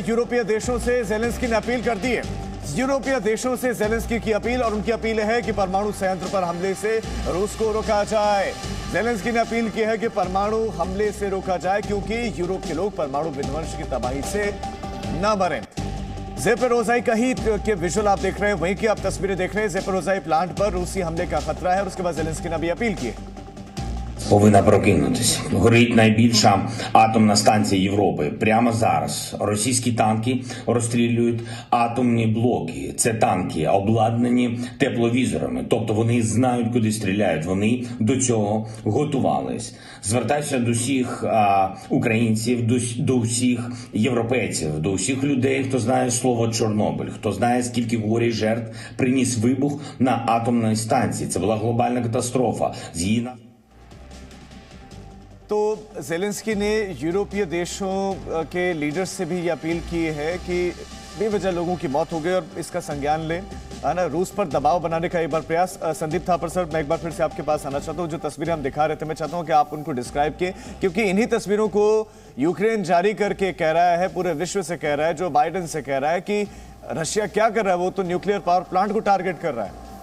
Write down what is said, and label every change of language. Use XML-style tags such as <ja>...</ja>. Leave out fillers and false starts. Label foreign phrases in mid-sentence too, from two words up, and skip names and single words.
<hi>यूरोपीय देशों से ज़ेलेंस्की ने अपील कर दी है। यूरोपीय देशों से ज़ेलेंस्की की अपील, और उनकी अपील है कि परमाणु संयंत्र पर हमले से रूस को रोका जाए। ज़ेलेंस्की ने अपील की है कि परमाणु हमले से रोका जाए, क्योंकि यूरोप के लोग परमाणु विध्वंस की तबाही से न मरें। ज़ेपोरोज़ाई का ही के विजुअल आप देख रहे हैं, वहीं की आप तस्वीरें देख रहे हैं। ज़ेपोरोज़ाई प्लांट पर रूसी हमले का खतरा है, और उसके बाद ज़ेलेंस्की ने अभी अपील की है।</hi> <uk>Повинна прокинутись. Горить найбільша атомна станція Європи. Прямо зараз російські танки розстрілюють атомні блоки. Це танки, обладнані тепловізорами. Тобто вони знають, куди стріляють. Вони до цього готувались. Звертаюся до всіх українців, до всіх європейців, до всіх людей, хто знає слово Чорнобиль, хто знає, скільки горя і жертв приніс вибух на атомній станції. Це була глобальна катастрофа. Згідно</uk> <hi>तो ज़ेलेंस्की ने यूरोपीय देशों के लीडर्स से भी ये अपील की है कि बेवजह लोगों की मौत हो गई और इसका संज्ञान लें, है ना। रूस पर दबाव बनाने का एक बार प्रयास। संदीप थापर सर, मैं एक बार फिर से आपके पास आना चाहता हूँ। जो तस्वीरें हम दिखा रहे थे, मैं चाहता हूँ कि आप उनको डिस्क्राइब किए, क्योंकि इन्हीं तस्वीरों को यूक्रेन जारी करके कह रहा है, पूरे विश्व से कह रहा है, जो बाइडेन से कह रहा है कि रशिया क्या कर रहा है, वो तो</hi> <en>nuclear power plant</en> <hi>को टारगेट कर रहा है।</hi>